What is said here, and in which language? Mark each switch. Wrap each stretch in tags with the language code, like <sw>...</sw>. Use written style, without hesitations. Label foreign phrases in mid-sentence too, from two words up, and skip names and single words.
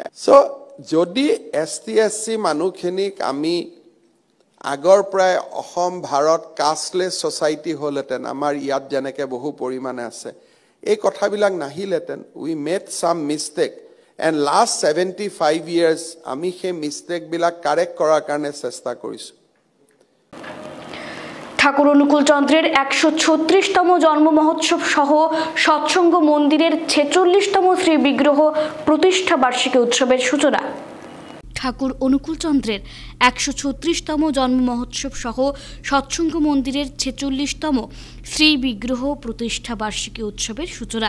<as>চ' যদি ST/SC মানুহখিনিক আমি আগৰ পৰাই অসম ভাৰত</as> <en>casteless society</en> <as>হ'লহেঁতেন, আমাৰ ইয়াত যেনেকৈ বহু পৰিমাণে আছে, এই কথাবিলাক নাহিলহেঁতেন।</as> <en>we made some mistake and last 75 years</en> <as>আমি সেই মিষ্টেকবিলাক কাৰেক্ট কৰাৰ কাৰণে চেষ্টা কৰিছোঁ।</as> <bn>ঠাকুর অনুকূল চন্দ্রের 136তম জন্ম মহোৎসব সহ সৎসঙ্গ মন্দিরের 46তম শ্রী বিগ্রহ প্রতিষ্ঠা বার্ষিকী উৎসবের সূচনা। ঠাকুর অনুকূল চন্দ্রের 136তম জন্ম মহোৎসব সহ সৎসঙ্গ মন্দিরের 46তম শ্রী বিগ্রহ প্রতিষ্ঠা বার্ষিকী উৎসবের সূচনা।</bn>